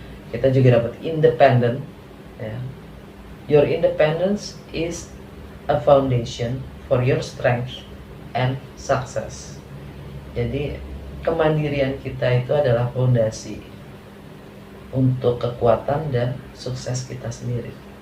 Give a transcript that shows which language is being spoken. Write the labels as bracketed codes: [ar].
[id] Kita juga dapat independent, ya. [en] Your independence is a foundation for your strength and success. [id] Jadi kemandirian kita itu adalah fondasi untuk kekuatan dan sukses kita sendiri.